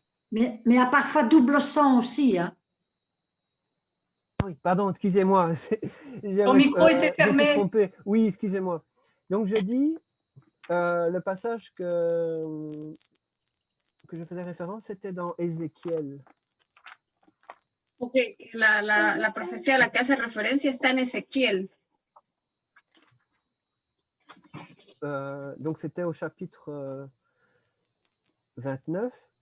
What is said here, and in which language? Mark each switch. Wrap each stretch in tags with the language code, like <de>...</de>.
<fr>Mais il y a parfois double son aussi. Hein. Oui, pardon, excusez-moi. Ton micro était fermé. Trompé. Oui, excusez-moi. Donc je dis, le passage que je faisais référence, c'était dans Ézéchiel.</fr> <es>Ok, la profecía a la que hace referencia está en Ezequiel.</es> <fr>donc c'était au chapitre 29.</fr>